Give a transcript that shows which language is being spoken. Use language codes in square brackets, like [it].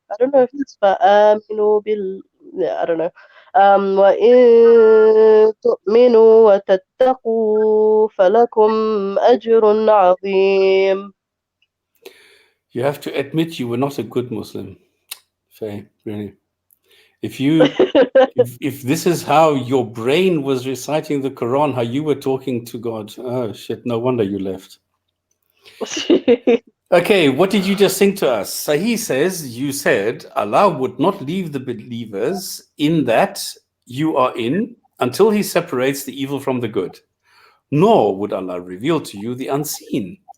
[en] I don't know if it's فآمنوا I don't know. [ar] وإن تؤمنوا وتتقوا فلكم أجر عظيم. [en] You have to admit you were not a good Muslim, Faye, really. If this is how your brain was reciting the Quran, how you were talking to God, oh shit, no wonder you left. Okay, what did you just sing to us? So he says, you said Allah would not leave the believers in that you are in until he separates the evil from the good, nor would Allah reveal to you the unseen.